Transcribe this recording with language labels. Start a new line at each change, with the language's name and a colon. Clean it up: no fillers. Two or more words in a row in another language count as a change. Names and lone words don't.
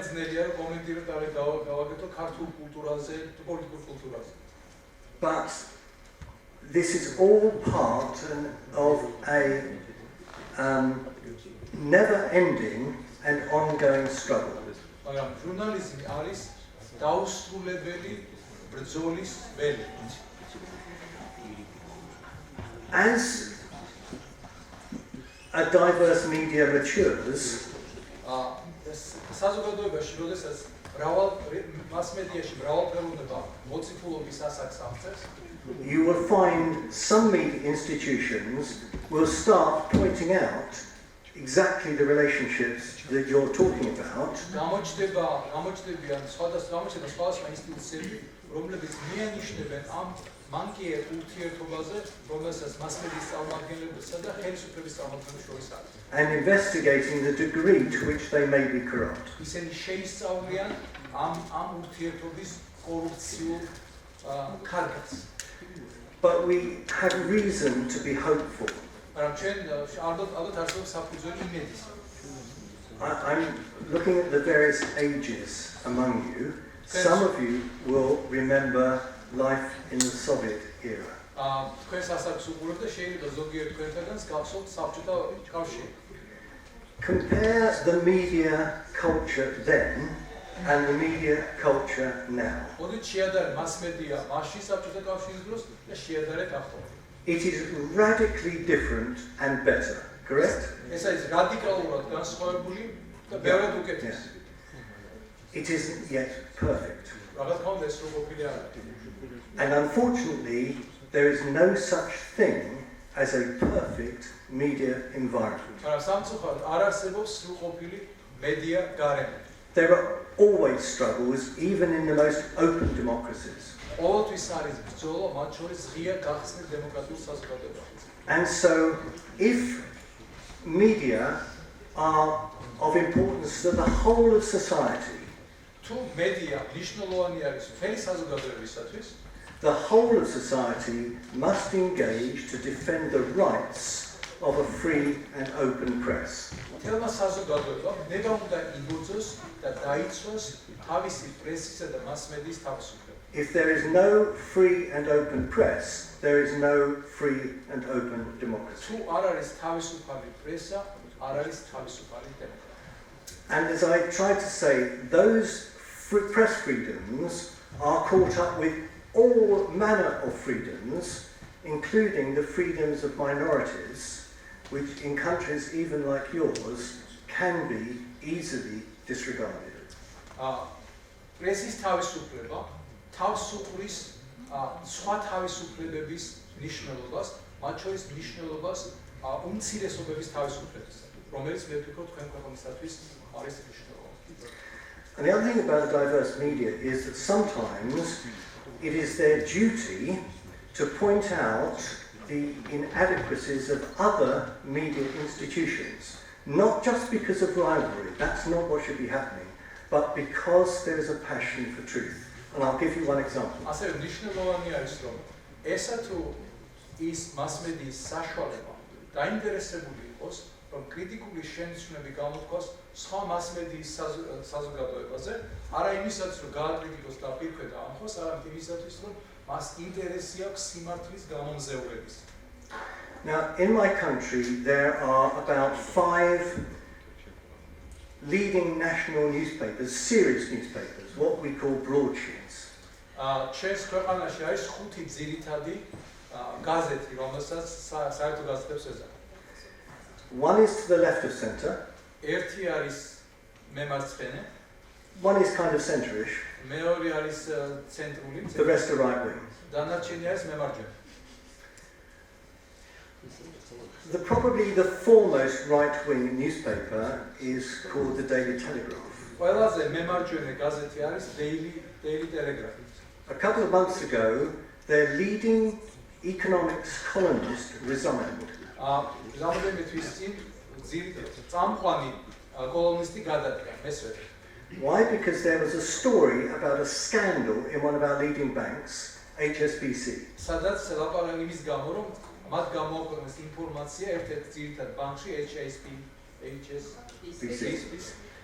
English: But this is all part of a never-ending and ongoing struggle. As a diverse media matures,
Georgian: საზოგადოებაში, როდესაც მასმედიაში მრავალფეროვნება მოციქულობის ასაკს აღწევს,
English: you will find some media institutions will start pointing out exactly the relationships that you're talking about.
Georgian: გამოჩნდებიან სხვადასხვა ინსტიტუციები, რომლებიც მიანიშნებენ ამ მანკიერ ურთიერთობაზე, რომელსაც მასმედიის წარმომადგენლებსა და ხელისუფლების წარმომადგენლებს შორის არის.
English: And investigating the degree to which they may be corrupt.
Georgian: ისინი შეისწავლიან ამ ურთიერთობის კორუფციულ ქარგას.
English: But we have reason to be hopeful
Georgian: მაგრამ ჩვენ ალბათ არსებობს საფუძველი იმედის.
English: I'm looking at the various ages among you. Some of you will remember life in the Soviet era.
Georgian: თქვენს ასაკს უყურებთ და შეიძლება ზოგიერთ თქვენთაგანს გახსოვთ საბჭოთა კავშირი.
English: Compare the media culture then and the media culture now.
Georgian: მოდით შეადარეთ მასმედია მაშინ საბჭოთა კავშირის დროს და შეადარეთ ახლა.
English: It is radically different and better, correct?
Georgian: ეს არის რადიკალურად განსხვავებული და ბევრად უკეთესი.
English: It isn't yet perfect.
Georgian: რაღაც კონდა ეს რო ყოფილი არ არის.
English: And unfortunately, there is no such thing as a perfect media environment.
Georgian: მაგრამ სამწუხაროდ არ არსებობს სრულყოფილი მედია გარემო.
English: There are always struggles, even in the most open democracies.
Georgian: ყოველთვის არის ბრძოლა მათ შორის ღია გახსნილ დემოკრატიულ საზოგადოებაში.
English: And so, if media are of importance to the whole of society,
Georgian: თუ მედია მნიშვნელოვანი არის მთელი საზოგადოებისათვის,
English: the whole of society must engage to defend the rights of a free and open press.
Georgian: მთელმა საზოგადოებამ ნება უნდა იბრძოს და დაიცვას თავისი პრესისა და მასმედიის თავისუფლება.
English: If there is no free and open press, there is no free and open democracy.
Georgian: თუ არ არის თავისუფალი პრესა, არ არის თავისუფალი დემოკრატია.
English: And as I tried to say, those press freedoms are caught up with all manner of freedoms, including the freedoms of minorities, which in countries even like yours can be easily disregarded.
Georgian: პრესის თავისუფლება თავს უყრის სხვა თავისუფლებების მნიშვნელობას, მათ შორის მნიშვნელობას უმცირესობების თავისუფლების, რომელიც მე ვფიქრობ თქვენ ქვეყნისათვის არის მნიშვნელოვანი.
English: And the other thing about the diverse media is that sometimes it is their duty to point out the inadequacies of other media institutions, not just because of rivalry, that's not what should be happening, but because there is a passion for truth. And I'll give you one example.
Georgian: ასევე მნიშვნელოვანი არის რომ ესა თუ ის მასმედიის საშუალება დაინტერესებული იყოს რომ კრიტიკული შენიშვნები გამოთქვას სხვა მასმედიის საზოგადოებაზე, არა იმისათვის რომ გააკრიტიკოს და პირქვე დაამხოს, არამედ იმისათვის რომ მას ინტერესი აქვს სიმართლის გამომზევრების.
English: Now, in my country, there are about 5 leading national newspapers, serious newspapers, what we call broadsheets.
Georgian: ჩვენს ქვეყანაში არის 5 ძირითადი გაზეთი, რომელსაც საერთო გაზეთებს ეძახიან.
English: One is to the left of centre,
Georgian: ერთი არის მემარცხენე,
English: one is kind of centre-ish,
Georgian: მეორე არის ცენტრული,
English: the rest are right-wing.
Georgian: დანარჩენი არის მემარჯვენე.
English: Probably the foremost right-wing newspaper is called the Daily Telegraph.
Georgian: ყველაზე მემარჯვენე გაზეთი არის Daily Telegraph.
English: A couple of months ago, their leading economics columnist resigned.
Georgian: რამდენიმე თვის წინ წამყვანი კოლუმნისტი გადადგა, მესვე.
English: Why? Because there was a story about a scandal in one of our leading banks, HSBC.
Georgian: სადაც ლაპარაკი იმის გამო, რომ მათ გამოაქვეყნეს ინფორმაცია ერთ-ერთ ძირითად ბანკში HSBC.